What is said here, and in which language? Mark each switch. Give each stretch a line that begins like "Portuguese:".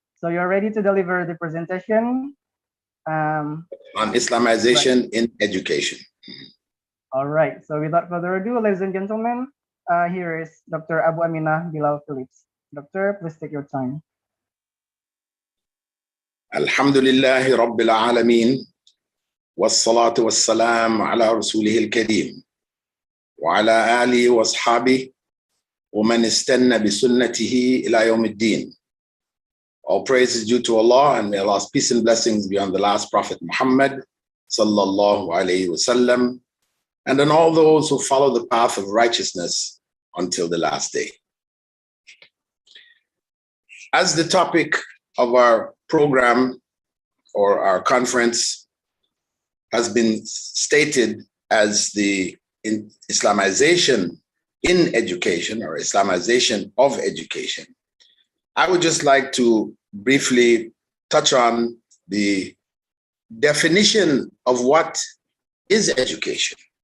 English: So you're ready to deliver the presentation on Islamization in education. All right. So without further ado, ladies and gentlemen, here is Dr. Abu Aminah Bilal Philips. Doctor, please take your time.
Arabic: Alhamdulillahi Rabbil Alameen. والصلاة والسلام على رسوله الكريم وعلى آله وأصحابه ومن استنى بسنته إلى يوم الدين.
English: All praise is due to Allah, and may Allah's peace and blessings be on the last Prophet Muhammad
Arabic: sallallahu alayhi wasallam,
English: and on all those who follow the path of righteousness until the last day. As the topic of our program or our conference has been stated as the Islamization in education, or Islamization of education, I would just like to briefly touch on the definition of what is education.